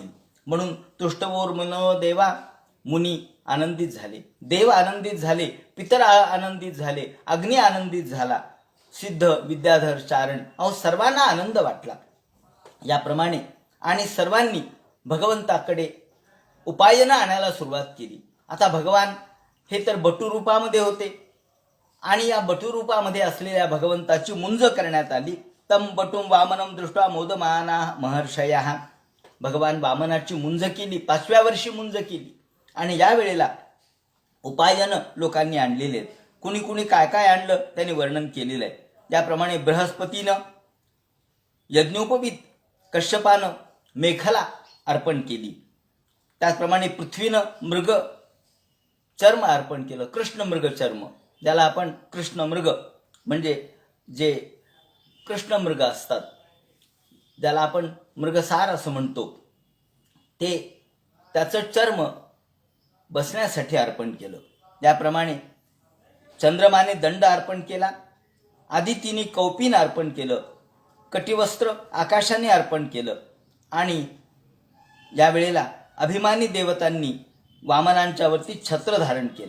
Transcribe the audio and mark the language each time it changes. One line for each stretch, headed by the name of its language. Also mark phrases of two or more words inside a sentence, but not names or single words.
Marathi: म्हणून तुष्टवोर्मुनो देवा, मुनी आनंदित झाले, देव आनंदित झाले, पितर आनंदित झाले, अग्नी आनंदित झाला, सिद्ध विद्याधर चारण सर्वांना आनंद वाटला. याप्रमाणे आणि सर्वांनी भगवंताकडे उपायनं आणायला सुरुवात केली. आता भगवान हे तर बटू रूपामध्ये होते आणि या बटू रूपामध्ये असलेल्या भगवंताची मुंज करण्यात आली.
Sanskrit: तम बटुम वामनम दृष्टा मोदमाना महर्षया.
Marathi: भगवान वामनाची मुंज केली, 5व्या वर्षी मुंज केली आणि या वेळेला उपायनं लोकांनी आणलेले आहेत. कुणी कुणी काय काय आणलं त्यांनी वर्णन केलेलं आहे. ज्याप्रमाणे बृहस्पतीनं यज्ञोपवीत, कश्यपानं मेखला अर्पण केली, त्याचप्रमाणे पृथ्वीनं मृग चर्म अर्पण केलं, कृष्ण मृग चर्म, ज्याला आपण कृष्ण मृग म्हणजे जे कृष्ण मृग असतात ज्याला आपण मृगसार असं म्हणतो, ते त्याचं चर्म बसण्यासाठी अर्पण केलं. त्याप्रमाणे चंद्रमाने दंड अर्पण केला, आदितीने कौपीन अर्पण केलं, कटिवस्त्र आकाशाने अर्पण केलं आणि यावेळेला अभिमानी देवतांनी वामनांच्या वरती छत्र धारण केलं.